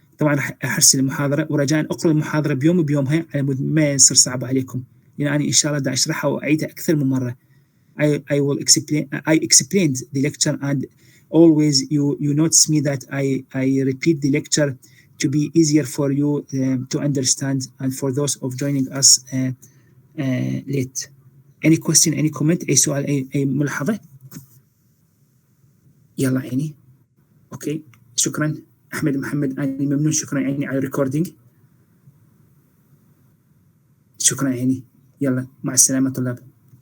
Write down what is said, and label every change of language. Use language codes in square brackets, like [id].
[ar] طبعا راح أرسل المحاضرة، ورجاء أقرأ المحاضرة بيومها على مود ما يصير صعبة عليكم، لأن أنا إن شاء الله دا أشرحها وأعيدها أكثر من مرة. [en] I will explain. I explained the lecture, and always you notice me that I repeat the lecture to be easier for you to understand, and for those of joining us late. Any question, any comment, [ar] أي سؤال، أي ملاحظة؟ يلا عيني. أوكي شكرا أحمد محمد، أنا ممنون، شكرا عيني على الريكوردينج. شكرا عيني. يلا مع السلامة طلاب.